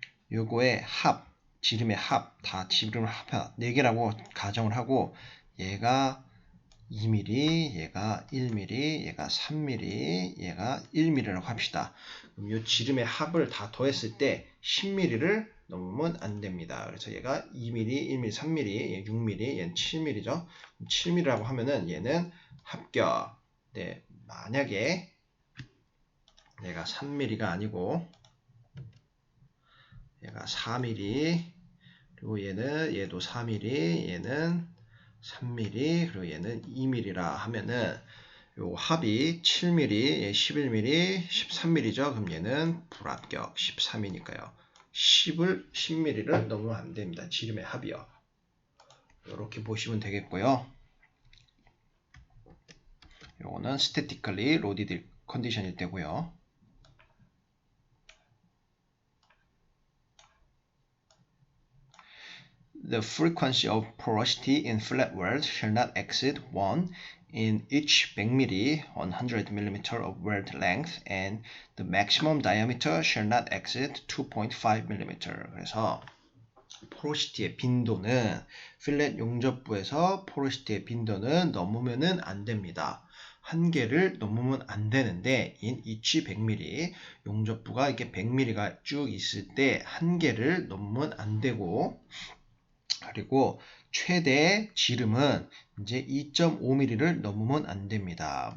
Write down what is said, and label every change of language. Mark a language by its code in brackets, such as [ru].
[ko] 요거의 합, 지름의 합, 다 지름을 합 4개라고 가정을 하고 얘가 2mm, 얘가 1mm, 얘가 3mm, 얘가 1mm라고 합시다. 그럼 이 지름의 합을 다 더했을 때 10mm를 넘으면 안 됩니다. 그래서 얘가 2mm, 1mm, 3mm, 6mm, 얘는 7mm죠. 7mm라고 하면은 얘는 합격. 네, 만약에 얘가 3mm가 아니고 얘가 4mm, 그리고 얘도 4mm, 얘는 3mm, 그리고 얘는 2mm라 하면은 요 합이 7mm, 11mm, 13mm죠. 그럼 얘는 불합격 13이니까요. 10mm를 넘으면 안 됩니다. 지름의 합이요. 이렇게 보시면 되겠고요. 요거는 statically loaded 컨디션일 때고요. [en] The frequency of porosity in flat welds shall not exceed 1 in each 100mm 100mm of weld length and the maximum diameter shall not exceed 2.5mm. [ko] 그래서 포로시티의 빈도는 필렛 용접부에서 포로시티의 빈도는 넘으면은 안 됩니다. 한계를 넘으면 안 되는데 [en] in each 100mm [ko] 용접부가 이렇게 100mm가 쭉 있을 때 한계를 넘으면 안 되고, 그리고 최대 지름은 이제 2.5mm를 넘으면 안 됩니다.